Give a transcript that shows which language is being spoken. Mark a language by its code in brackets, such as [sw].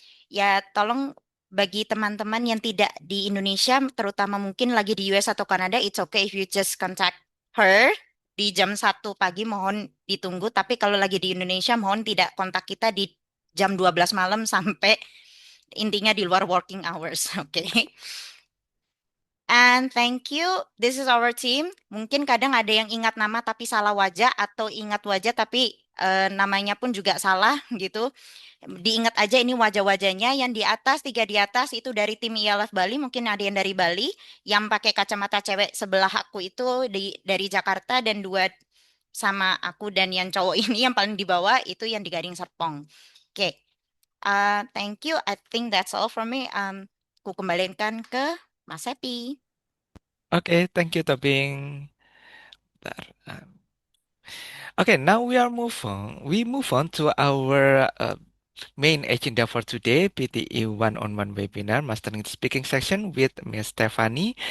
[id] Ya, tolong bagi teman-teman yang tidak di Indonesia, terutama mungkin lagi di US atau Kanada, [en] it's okay if you just contact her [id] di jam 1 pagi, mohon ditunggu. Tapi kalau lagi di Indonesia, mohon tidak kontak kita di jam 12 malam sampai intinya di luar working hours, oke? [en] And thank you, this is our team. [id] Mungkin kadang ada yang ingat nama tapi salah wajah, atau ingat wajah tapi namanya pun juga salah gitu. Diingat aja ini wajah-wajahnya. Yang di atas, 3 di atas itu dari tim IALF Bali, mungkin ada yang dari Bali. Yang pakai kacamata cewek sebelah aku itu dari Jakarta, dan 2 sama aku, dan yang cowok ini yang paling di bawah itu yang di Gading Serpong. [en] Oke, thank you. I think that's all from me. [id] Ku kembalikan ke Mas Happy. [en] Oke, thank you Tobing. [id] Bentar. [en] Okay, now we move on to our main agenda for today, PTE one-on-one webinar mastering speaking section with Miss Stefani.